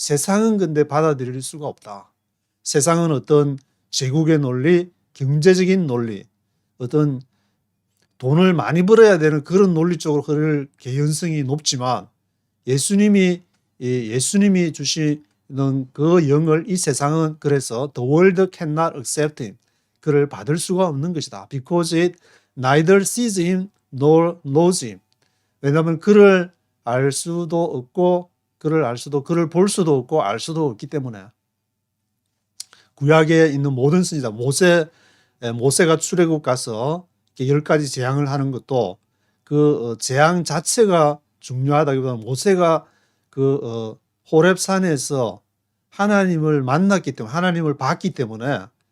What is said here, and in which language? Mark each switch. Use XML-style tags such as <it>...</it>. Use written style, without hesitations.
<ko>세상은 근데 받아들일 수가 없다. 세상은 어떤 제국의 논리, 경제적인 논리, 어떤 돈을 많이 벌어야 되는 그런 논리 쪽으로 흐를 개연성이 높지만 예수님이 주시는 그 영을 이 세상은 그래서</ko> <en>the world cannot accept him.</en> <ko>그를 받을 수가 없는 것이다.</ko> <en>Because it neither sees him nor knows him.</en> <ko>왜냐하면 그를 알 수도 없고 그를 볼 수도 없고 알 수도 없기 때문에 구약에 있는 모든 선지자 모세가 출애굽 가서 10가지 재앙을 하는 것도 그 재앙 자체가 중요하다기보다는 모세가 그 호렙산에서 하나님을 만났기 때문에 하나님을 봤기 때문에</ko>